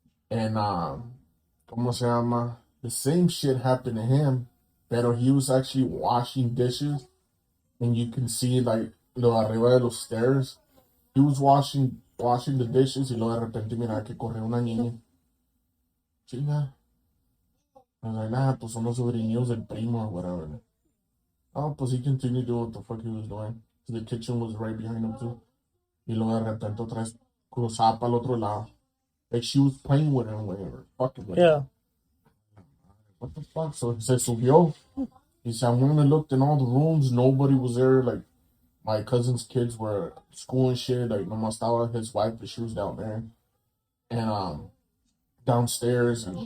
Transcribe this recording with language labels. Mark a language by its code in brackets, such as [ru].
[en] And, ¿cómo se llama? The same shit happened to him, pero he was actually washing dishes, and you can see, like, lo arriba de los stairs. [es] He was washing the dishes, y luego de repente mira que corre una niña. Chinga. [en] I was like, nah, pues son los sobrinillos del primo or whatever. Oh, pues he continued doing what the fuck he was doing. The kitchen was right behind him too. [es] Y luego de repente otra vez cruzaba para el otro lado. [en] Like she was playing with him, whatever. Fucking with him. What the fuck? So se subió. He said, I went and looked in all the rooms. Nobody was there. Like, my cousin's kids were at school and shit. Like, nomás estaba his wife, but she was down there. And, downstairs. And,